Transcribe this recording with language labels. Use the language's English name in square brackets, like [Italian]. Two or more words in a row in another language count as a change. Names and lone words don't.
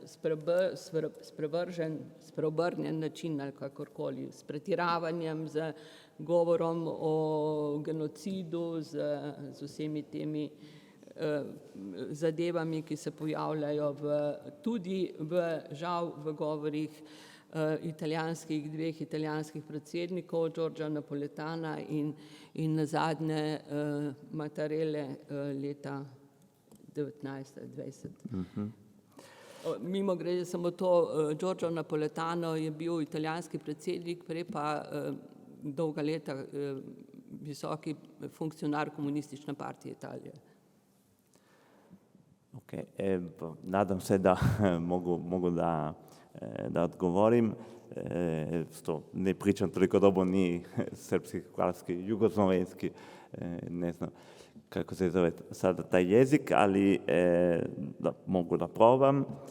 [Slovenian] spreobrnjen način ali kakorkoli, s pretiravanjem, z govorom o genocidu, z vsemi temi zadevami, ki se pojavljajo žal v govorih dveh italijanskih predsednikov, Giorgia Napoletana in nazadnje Mattarelle leta 1920. Mimogrede samo to, Giorgio Napoletano je bil italijanski predsednik, prej pa dolga leta visoki funkcionar Komunistične partije Italije. [Serbian] Ok, nadam se da mogu da odgovorim. Ne pričam toliko dobro ni srpski, hrvatski, jugoslovenski, ne znam kako se zove sada taj jezik, ali mogu da probam.